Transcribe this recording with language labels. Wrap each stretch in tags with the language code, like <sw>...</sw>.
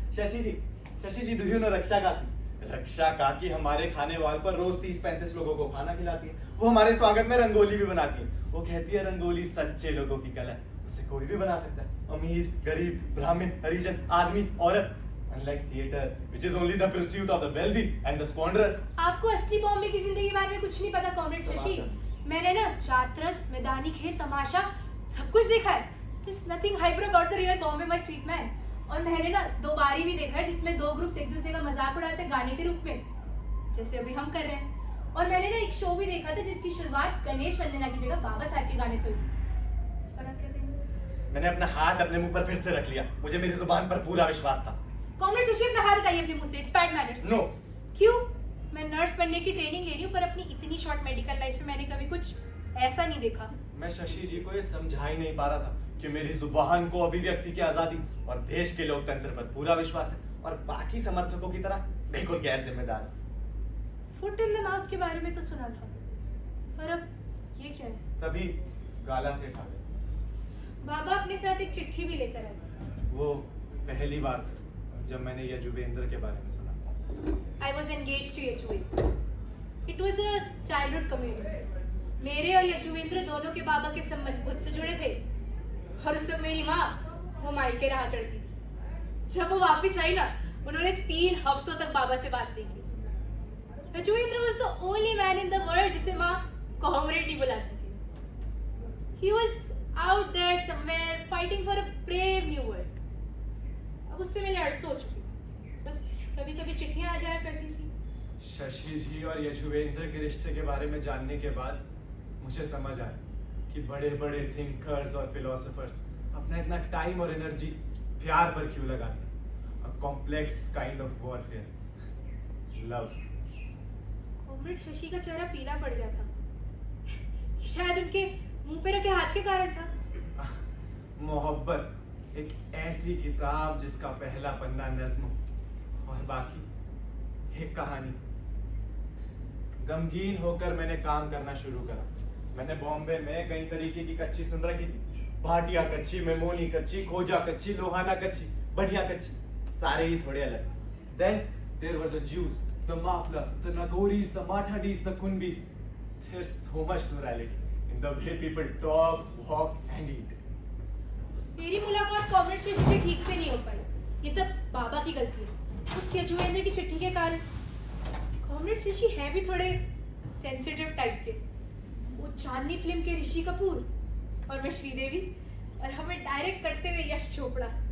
<hi>Shashi ji,</hi> <en>do you know</en> <hi>रक्षा काकी? रक्षा काकी हमारे खाने वाल पर रोज 30-35 लोगों को खाना खिलाती है। वो हमारे स्वागत में रंगोली भी बनाती है। वो कहती है रंगोली सच्चे लोगों की कला है, उसे कोई भी बना सकता है, अमीर, गरीब, ब्राह्मण, हरिजन, आदमी, औरत।</hi> <en>Unlike theater, which is only the pursuit of the wealthy and the squanderer.</en> <hi>आपको असली बॉम्बे की जिंदगी के बारे में कुछ नहीं पता कॉमरेड शशि। मैंने ना चातरस, मैदानी खेल, तमाशा सब कुछ देखा है।</hi> <en>There's nothing hyper about the real Bombay, my street man.</en> <hi>और मैंने ना 2 बारी भी देखा है जिसमें 2 ग्रुप्स एक दूसरे का मजाक उड़ाते हैं गाने के रूप में, जैसे अभी हम कर रहे हैं। और मैंने ना एक शो भी देखा था जिसकी शुरुआत गणेश वंदना की जगह बाबा साहब के गाने से हुई थी। उस पर आप क्या कहेंगे? मैंने अपना हाथ अपने मुंह पर फिर से रख लिया, मुझे मेरी जुबान पर पूरा विश्वास था। कॉमरेड शशि, अपना हाथ हटाइए अपने मुंह से,</hi> <en>It's bad manners. No.</en> <hi>क्यों? मैं नर्स बनने की ट्रेनिंग ले रही हूँ, पर अपनी इतनी शॉर्ट मेडिकल लाइफ में मैंने कभी कुछ ऐसा नहीं देखा। मैं शशि जी को ये समझा ही नहीं पा रहा था कि मेरी जुबान को अभिव्यक्ति की आजादी और देश के लोकतंत्र पर पूरा विश्वास है और बाकी समर्थकों की तरह बिल्कुल गैर जिम्मेदार है।</hi> <en>foot in the mouth</en> <hi>के बारे में तो सुना था, पर अब ये क्या है? तभी गाला से खा गए। बाबा अपने साथ एक चिट्ठी भी लेकर आए थे। वो पहली बार जब मैंने यजुवेंद्र के बारे में सुना।</hi> <en>I was engaged to Yajuvendra. It was a childhood communion।</en> <hi>मेरे और यजुवेंद्र दोनों के बाबा के संबंध बुद्ध से जुड़े थे और उस वक्त मेरी माँ वो मायके रहा करती थी। जब वो वापस आई ना, उन्होंने 3 हफ्तों तक बाबा से बात नहीं की।</hi> <en>Yajuvendra was the only man in the world</en> <hi>जिसे माँ कॉमरेड नहीं बुलाती थी।</hi> <en>He was out there somewhere fighting for a brave new world।</en> <hi>अब उससे मैंने अर्ज हो चुकी थी, बस कभी कभी चिट्ठियां आ जाया करती थी। शशि जी और यजुवेंद्र के रिश्ते के बारे में जानने के बाद मुझे समझ आया कि बड़े बड़े थिंकर्स और फिलोसोफर्स अपना इतना टाइम और एनर्जी प्यार पर क्यों लगाते हैं।</hi> <en>A complex kind of warfare, love.</en> <hi>Comrade Shashi का चेहरा पीला पड़ गया था, शायद उनके मुंह पे रखे हाथ के कारण था। मोहब्बत एक ऐसी किताब जिसका पहला पन्ना नज्म हो और बाकी एक कहानी। गमगीन होकर मैंने काम करना शुरू करा। मैंने बॉम्बे में कई तरीके की कच्ची सुन रखी थी, भाटिया कच्ची, मेमोनी कच्ची, खोजा कच्ची, लोहाना कच्ची, बढ़िया कच्ची, सारे ही थोड़े अलग।</hi> <en>Then there were the Jews, the Maflas, the Nagoris, the Mathadis, the Kunbis. There's so much plurality in the way people talk, walk and eat.</en> <hi>मेरी मुलाकात कॉमरेड शशि से ठीक से नहीं हो पाई। ये सब बाबा की गलती है, उस यजुवेंद्र की चिट्ठी के कारण। कॉमरेड शशि है भी थोड़े सेंसिटिव टाइप के। वो चांदनी फिल्म के ऋषि कपूर और मैं श्रीदेवी, और हमें डायरेक्ट करते हुए यश चोपड़ा।</hi>